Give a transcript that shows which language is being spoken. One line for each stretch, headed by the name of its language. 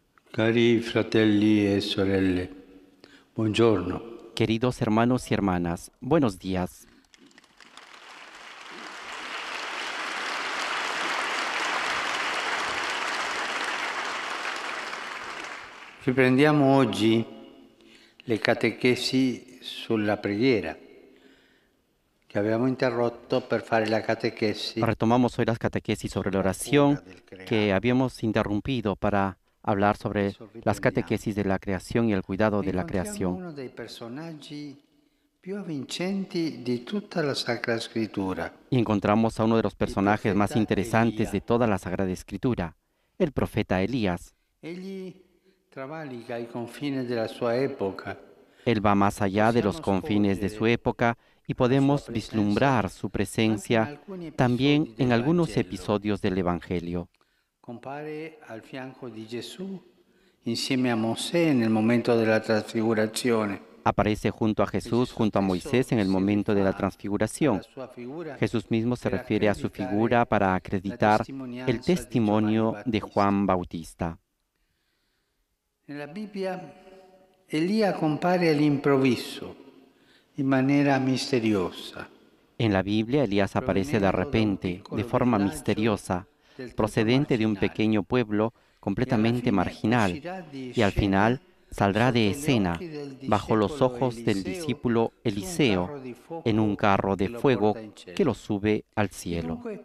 Italian: Cari fratelli e sorelle, buongiorno.
Spanish: Queridos hermanos y hermanas, buenos días.
Italian: Riprendiamo oggi le catechesi sulla preghiera che abbiamo interrotto per fare la catechesi.
Spanish: Retomamos hoy las catequesis sobre la oración que habíamos interrumpido para hablar sobre las catequesis de la creación y el cuidado de la creación.
Italian: Uno dei personaggi più avvincenti di tutta la Sacra Scrittura.
Spanish: Y encontramos a uno de los personajes más interesantes de toda la Sagrada Escritura, el profeta Elías.
Italian: Egli travalica i confini della sua epoca.
Spanish: Él va más allá de los confines de su época y podemos vislumbrar su presencia también en algunos episodios del Evangelio.
Italian: Compare al fianco di Gesù insieme a Mosè nel momento della trasfigurazione.
Spanish: Aparece junto a Jesús, junto a Moisés en el momento de la transfiguración. Jesús mismo se refiere a su figura para acreditar el testimonio de Juan Bautista.
Italian: Nella Bibbia Elia compare all'improvviso, in maniera misteriosa.
Spanish: En la Biblia, Elías aparece de repente, de forma misteriosa, procedente de un pequeño pueblo completamente marginal, y al final saldrá de escena bajo los ojos del discípulo Eliseo en un carro de fuego que lo sube al cielo.